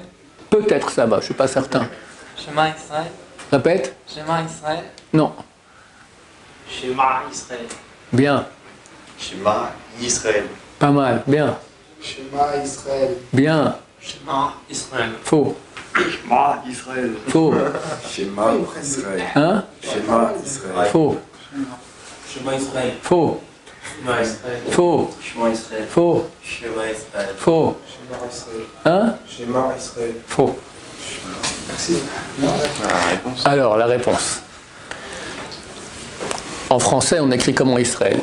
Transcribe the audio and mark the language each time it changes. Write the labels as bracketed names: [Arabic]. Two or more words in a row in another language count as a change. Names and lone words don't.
[French] Peut-être ça va, je ne suis pas certain. [Hebrew] שמע ישראל. [French] Répète. [Hebrew] שמע ישראל. [French] Non. [Hebrew] שמע ישראל. [French] Bien. [Hebrew] שמע ישראל. [French] Pas mal. Bien. [Hebrew] שמע ישראל. [French] Bien. [Hebrew] שמע ישראל. [French] Faux. [Hebrew] שמע ישראל. [French] Faux. [Hebrew] שמע ישראל. [French] Hein? [Hebrew] שמע ישראל. [French] Faux. [Hebrew] שמע ישראל. [French] Faux. [Hebrew] שמע ישראל. [French] Faux. [Hebrew] שמע ישראל. [French] Faux. [Hebrew] שמע ישראל. [French] Faux. [Hebrew] שמע ישראל. [French] Hein? [Hebrew] שמע ישראל. [French] Faux. Merci. La réponse. Alors, la réponse. En français, on écrit comment Israël?